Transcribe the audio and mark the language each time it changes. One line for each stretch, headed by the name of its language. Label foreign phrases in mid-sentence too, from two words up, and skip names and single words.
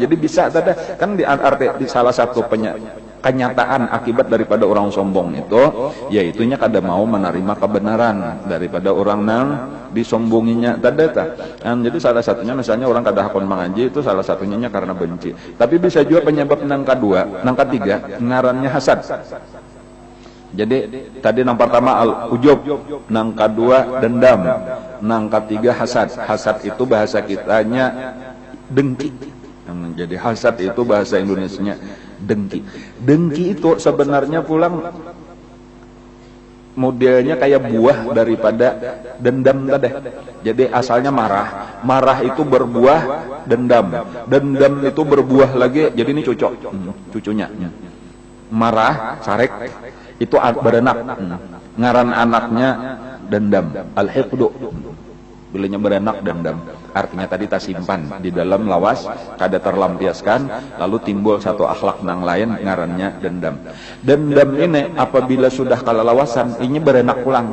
Banjar: Jadi bisa tadi kan di arti di salah satu kenyataan akibat daripada orang sombong itu yaitunya kada mau menerima kebenaran daripada orang nang disombonginya tadi jadi salah satunya misalnya orang kada hakun mengaji itu salah satunya karena benci, tapi bisa juga penyebab nang kedua, nang ketiga ngarannya hasad. Jadi tadi nang pertama al-ujub, nang kedua dendam, nang ketiga hasad. Hasad itu bahasa kitanya dengki.
Indonesian: Jadi hasad itu bahasa Indonesianya dengki.
Banjar: Dengki itu sebenarnya pulang modelnya kayak buah daripada dendam tadi. Jadi asalnya marah. Marah itu berbuah dendam. Dendam itu berbuah lagi jadi ini cucunya. Marah, sarek itu beranak. Ngaran anaknya dendam, al-hiqdu. Bilanya beranak dendam. Artinya tadi tersimpan di dalam lawas, kada terlampiaskan, lalu timbul satu akhlak nang lain ngarannya dendam. Dendam ini apabila sudah kalalawasan, ini beranak pulang.